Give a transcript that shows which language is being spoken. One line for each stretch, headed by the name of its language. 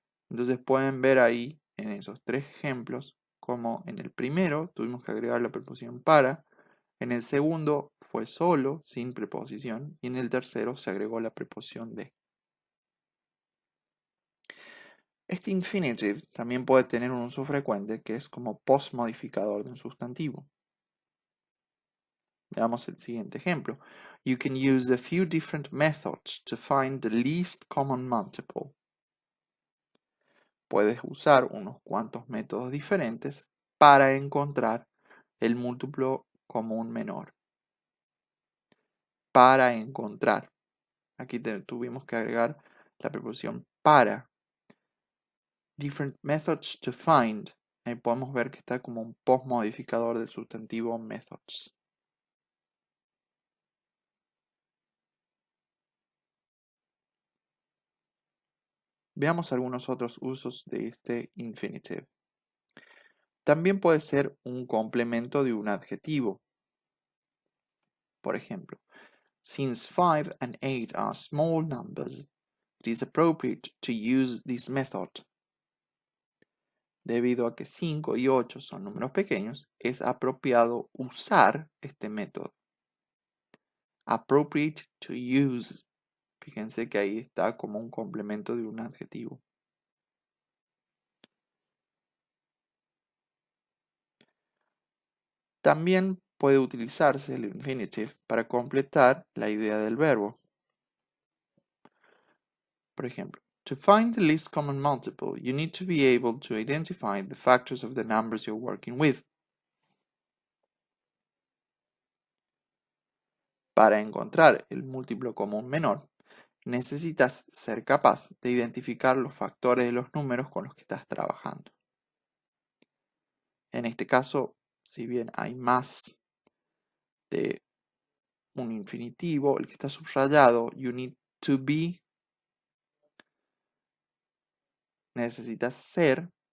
Spanish: Entonces pueden ver ahí en esos tres ejemplos como en el primero tuvimos que agregar la preposición para, en el segundo fue solo, sin preposición, y en el tercero se agregó la preposición de. Este infinitive también puede tener un uso frecuente que es como postmodificador de un sustantivo. Veamos el siguiente ejemplo.
English: You can use a few different methods to find the least common multiple.
Spanish: Puedes usar unos cuantos métodos diferentes para encontrar el múltiplo común menor. Para encontrar. Aquí tuvimos que agregar la preposición para.
English: Different methods to find.
Spanish: Ahí podemos ver que está como un postmodificador del sustantivo methods. Veamos algunos otros usos de este infinitive. También puede ser un complemento de un adjetivo. Por ejemplo,
English: since 5 and 8 are small numbers, it is appropriate to use this method.
Spanish: Debido a que 5 y 8 son números pequeños, es apropiado usar este método.
English: Appropriate to use.
Spanish: Fíjense que ahí está como un complemento de un adjetivo. También puede utilizarse el infinitive para completar la idea del verbo. Por ejemplo,
English: to find the least common multiple, you need to be able to identify the factors of the numbers you're working with.
Spanish: Para encontrar el múltiplo común menor, necesitas ser capaz de identificar los factores de los números con los que estás trabajando. En este caso, si bien hay más de un infinitivo, el que está subrayado,
English: you need to be,
Spanish: necesitas ser.